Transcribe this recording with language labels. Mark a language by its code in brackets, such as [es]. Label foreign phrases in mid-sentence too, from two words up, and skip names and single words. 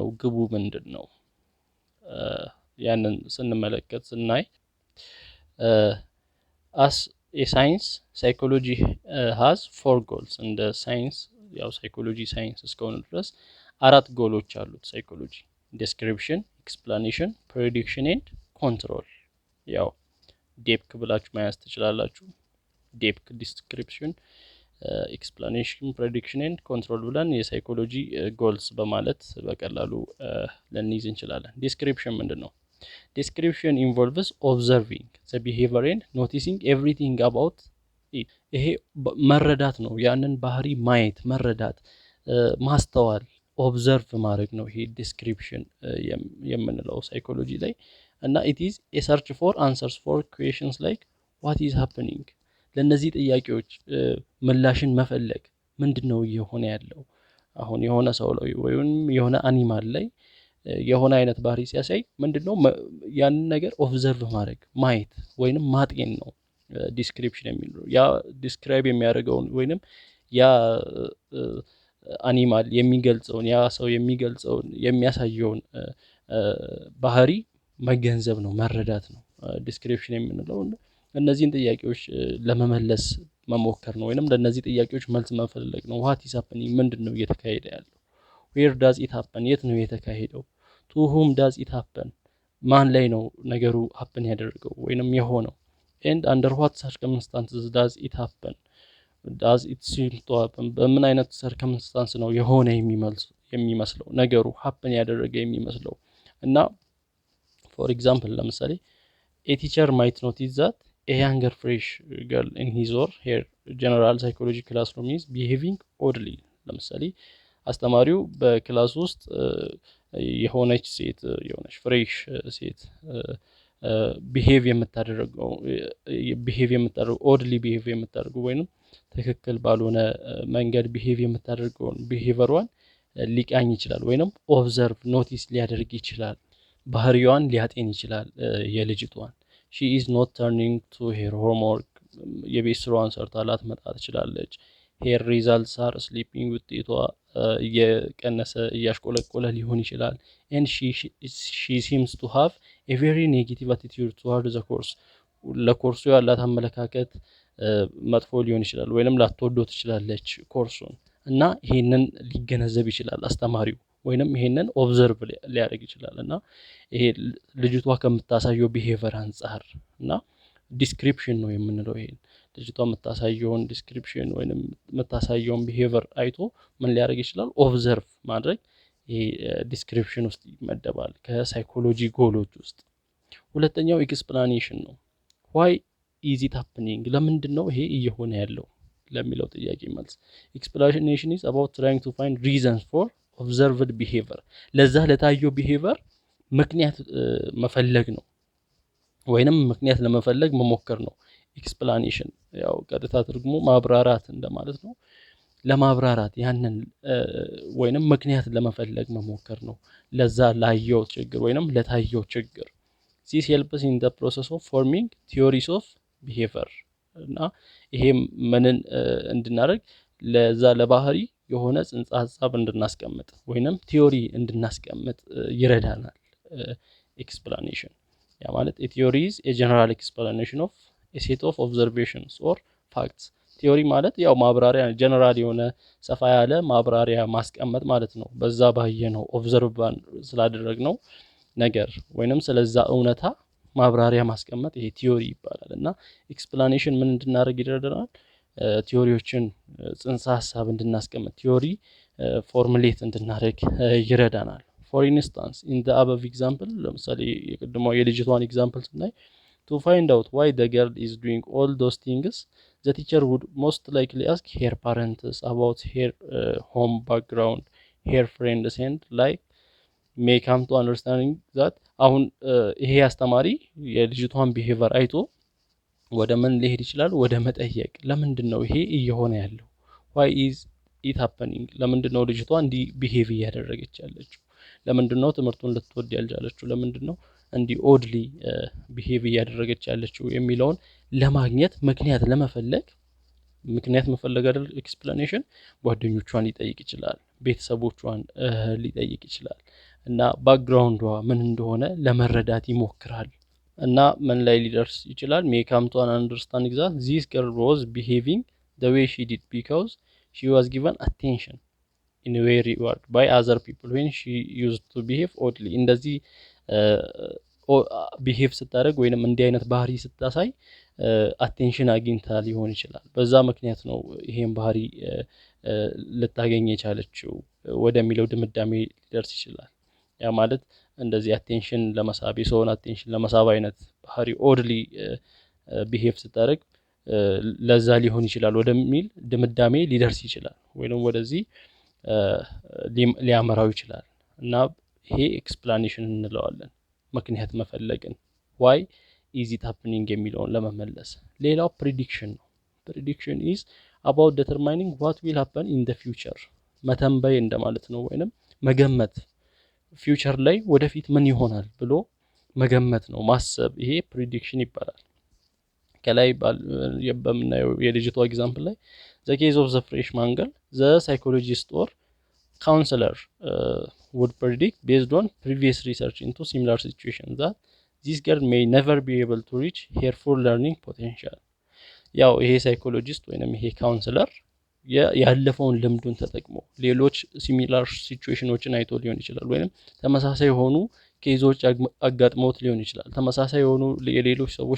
[am] ግቡ ምንድነው? ያንን ስንመለከት ስናይ [en] as a science psychology has four goals። እንደ [am] ሳይንስ ያው ሳይኮሎጂ ሳይንስ እስከሆነ ድረስ አራት ጎሎች አሉት ሳይኮሎጂ [en] description, explanation, prediction and control። [am] ያው ዴፕክ ብላችሁ ማያዝ ትችላላችሁ። ዴፕክ [en] description, explanation, prediction and control [am] ብለን የሳይኮሎጂ ጎልስ በማለት በቀላሉ ልንይዝ እንችላለን። description ምንድነው? [en] description involves observing the behavior and noticing everything about it። [am] ይሄ መረዳት ነው። ያንን ባህሪ ማየት፣ መረዳት፣ ማስተዋል ኦብዘርቭ ማድረግ ነው። ይሄ ዲስክሪፕሽን የምንለው ሳይኮሎጂ ላይ እና [en] it is a search for answers for questions like what is happening። [am] ለነዚህ ጥያቄዎች ምላሽን መፈለግ ምንድነው እየሆነ ያለው? አሁን የሆነ ሰው ላይ ወይም የሆነ አኒማል ላይ የሆነ አይነት ባህሪ ሲያሳይ ምንድነው ያንን ነገር ኦብዘርቭ ማድረግ ማየት ወይንም ማጥየን ነው ዲስክሪፕሽን የሚለው። ያ ዲስክራይብ የሚያደርገውን ወይንም ያ አኒማል የሚገልጸውን ያ ሰው የሚገልጸውን የሚያሳየውን ባህሪ መገንዘብ ነው፣ መረዳት ነው ዲስክሪፕሽን የምንለው። እነዚህን ጥያቄዎች ለመመለስ መሞከር ነው ወይንም ለነዚህ ጥያቄዎች መልስ መፈለግ ነው [en] what is happening [am] ምንድነው እየተካሄደ ያለው [en] where does it happen [am] የት ነው የተካሄደው [en] to whom does it happen [am] ማን ላይ ነው ነገሩ [en] happen [am] ያደረገው ወይንም የሆነው [en] and under what circumstances does it happen does it seem to happen [am] በምን አይነት [en] circumstance [am] ነው የሆነ የሚመስለው ነገሩ [en] happen [am] ያደረገ የሚመስለው እና [en] for example ለምሳሌ a teacher might notice that a younger fresh girl in his or her general psychology classroom is behaving oddly [am] ለምሳሌ አስተማሪው በክላስ ውስጥ የሆነች ፍሬሽ ሴት ቢሄቭ የምታደርገው [en] oddly behave [am] የምታደርገው ወይንም ትክክል ባልሆነ መንገድ ቢሄቭ የምታደርገው ቢሄቨሯን ሊቃኝ ይችላል ወይንም [en] observe notice [am] ሊያደርግ ይችላል ባህሪዋን ሊያጤን ይችላል የልጅቷን [en] she is not turning to her homework [am] የቤት ስራዋን ሰርታ ላትመጣ ትችላለች [en] her results are sleeping [am] ውጤቷ እየቀነሰ እያሽቆለቆለ ሊሆን ይችላል and [en] she seems to have a very negative attitude toward the course [am] ለኮርሱ ያላት አመለካከት መጥፎ ሊሆን ይችላል ወይንም ላትወደው ትችላለች ኮርሱን እና ይሄንን ሊገነዘብ ይችላል አስተማሪው ወይንም ይሄንን ኦብዘርቭ ሊያደርግ ይችላል እና ይሄ ልጅቷ ከምታሳየው ቢሄቨር አንፃር እና ዲስክሪፕሽን ነው የምንለው ይሄን ልጅቷ የምታሳየውን ዲስክሪፕሽን ወይንም የምታሳየውን ቢሄቨር አይቶ ምን ሊያደርግ ይችላል ኦብዘርቭ ማድረግ ይሄ ዲስክሪፕሽን ውስጥ ይመደባል ከሳይኮሎጂ ጎሎች ውስጥ ሁለተኛው ኤክስፕላኔሽን ነው [en] why is it happening [am] ለምንድነው ይሄ እየሆነ ያለው ለሚለው ጥያቄ መልስ [en] explanation is about trying to find reasons for observed behavior [am] ለዛ ለታየው behavior ምክንያት መፈለግ ነው ወይንም ምክንያት ለመፈለግ መሞከር ነው explanation ያው ቀጥታ ትርጉሙ ማብራራት እንደማለት ነው ለማብራራት ያንን ወይንም ምክንያት ለመፈለግ መሞከር ነው ለዛ ላየው ችግር ወይንም ለታየው ችግር [en] this helps in the process of forming theories of behavior [am] እና ይሄ ምንን እንድናደርግ ለዛ ለባህሪ የሆነ ጽንሰ ሐሳብ እንድናስቀምጥ ወይንም ቲዮሪ እንድናስቀምጥ ይረዳናል explanation ያ ማለት [en] a theory is a general explanation of a set of observations or facts [am] ቲዮሪ ማለት ያው ማብራሪያ ጀነራል የሆነ ሰፋ ያለ ማብራሪያ ማስቀመጥ ማለት ነው በዛ ባየነው ኦብዘርቭ ስላደረግነው ነገር ወይንም ስለዛ እውነታ ማብራሪያ ማስቀመጥ ይሄ ቲዮሪ ይባላል እና ኤክስፕላኔሽን ምን እንድናደርግ ይረዳናል ቲዮሪዎችን ጽንሰ ሐሳብ እንድናስቀምጥ ቲዮሪ ፎርሙሌት እንድናደርግ ይረዳናል [en] for instance in the above example [am] ለምሳሌ የቀድሞው የልጅቷን ኤግዛምፕል ስናይ [en] to find out why the girl is doing all those things the teacher would most likely ask her parents about her home background her friends and like may come to understanding that [am] አሁን ይሄ አስተማሪ የልጅቷን ቢሄቨር አይቶ ወደ ምን ሊሄድ ይችላል ወደ መጠየቅ ለምንድነው ይሄ እየሆነ ያለው [en] why is it happening [am] ለምንድነው ልጅቷ እንዲ ቢሄቭ ያደረገች ያለችው ለምንድነው ትምህርቱን ልትወድ ያልቻለችው ለምንድነው እንዲ [en] oddly behave [am] ያደረገች ያለችው የሚለውን ለማግኘት ምክንያት ለመፈለግ ምክንያት መፈለግ አይደል ኤክስፕላኔሽን ጓደኞቿን ሊጠይቅ ይችላል ቤተሰቦቿን ሊጠይቅ ይችላል እና ባክግራውንዷ ምን እንደሆነ ለመረዳት ይሞክራል እና ምን ላይ ሊደርስ ይችላል [en] may come to an understanding that this girl was behaving the way she did because she was given attention in a way reward by other people when she used to behave oddly እንደዚህ [am] ቢሄቭ ስታደርግ ወይንም እንዲህ አይነት ባህሪ ስታሳይ አቴንሽን አግኝታ ሊሆን ይችላል በዛ ምክንያት ነው ይሄን ባህሪ ልታገኝ የቻለችው ወደሚለው ድምዳሜ ሊደርስ ይችላል ያ ማለት እንደዚህ አቴንሽን ለመሳብ የሰውን አቴንሽን ለመሳብ አይነት ባህሪ [en] oddly behave [am] ስታደርግ ለዛ ሊሆን ይችላል ወደሚል ድምዳሜ ሊደርስ ይችላል ወይንም ወደዚህ ሊያመራው ይችላል እና ይሄ ኤክስፕላኔሽን እንለዋለን ምክንያት መፈለግን [en] why is it happening [am] የሚለውን ለመመለስ ሌላው prediction ነው [en] prediction is about determining what will happen in the future [am] መተንበይ እንደማለት ነው ወይንም መገመት ፊውቸር ላይ ወደፊት ምን ይሆናል ብሎ መገመት ነው ማሰብ ይሄ prediction ይባላል ከላይ በምናየው የልጅቷ ኤግዛምፕል ላይ [en] the case of the freshman girl the psychologist or counselor would predict based on previous research into similar situations that this girl may never be able to reach her full learning potential [am] ያው ይሄ ሳይኮሎጂስት ወይንም ይሄ ካውንስለር ያለፈውን ልምዱን ተጠቅሞ ሌሎች [en] similar situations [am] አይቶ ሊሆን ይችላል ወይንም ተመሳሳይ የሆኑ ኬዞች አጋጥሞት ሊሆን ይችላል ተመሳሳይ የሆኑ የሌሎች ሰዎች